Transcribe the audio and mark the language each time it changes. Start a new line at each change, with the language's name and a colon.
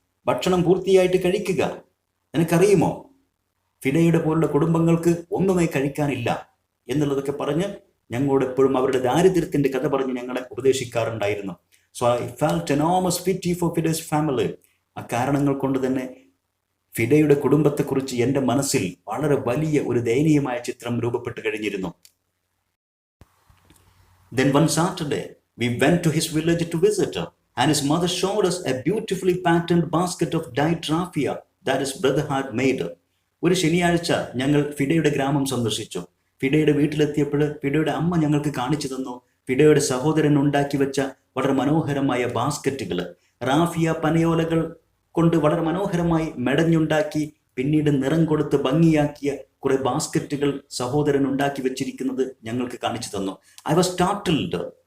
Malayalam: ഭക്ഷണം പൂർത്തിയായിട്ട് കഴിക്കുക. നിനക്കറിയുമോ ഫിഡയുടെ പോലുള്ള കുടുംബങ്ങൾക്ക് ഒന്നുമേ കഴിക്കാനില്ല എന്നുള്ളതൊക്കെ പറഞ്ഞ് ഞങ്ങളോട് എപ്പോഴും അവരുടെ ദാരിദ്ര്യത്തിന്റെ കഥ പറഞ്ഞ് ഞങ്ങളെ ഉപദേശിക്കാറുണ്ടായിരുന്നു.
English: So I felt enormous pity for Fiders family.
Malayalam: ആ കാരണങ്ങൾ കൊണ്ട് തന്നെ ഫിഡയുടെ കുടുംബത്തെക്കുറിച്ച് എൻ്റെ മനസ്സിൽ വളരെ വലിയ ഒരു ദയനീയമായ ചിത്രം രൂപപ്പെട്ടു കഴിഞ്ഞിരുന്നു.
English: Then one Saturday we went to his village to visit her, and his mother showed us a beautifully patterned basket of dyed raffia that his brother had made.
Malayalam: ഒരു ശനിയാഴ്ച ഞങ്ങൾ ഫിഡയുടെ ഗ്രാമം സന്ദർശിച്ചു. ഫിഡയുടെ വീട്ടിലെത്തിയപ്പോൾ ഫിഡയുടെ അമ്മ ഞങ്ങൾക്ക് കാണിച്ചു തന്നു ഫിഡയുടെ സഹോദരൻ ഉണ്ടാക്കി വെച്ച വളരെ മനോഹരമായ ബാസ്ക്കറ്റുകൾ. റാഫിയ പനയോലകൾ കൊണ്ട് വളരെ മനോഹരമായി മെടഞ്ഞുണ്ടാക്കി പിന്നീട് നിറം കൊടുത്ത് ഭംഗിയാക്കിയ കുറെ ബാസ്ക്കറ്റുകൾ സഹോദരൻ ഉണ്ടാക്കി വെച്ചിരിക്കുന്നത് ഞങ്ങൾക്ക് കാണിച്ചു തന്നു.
English: I was startled.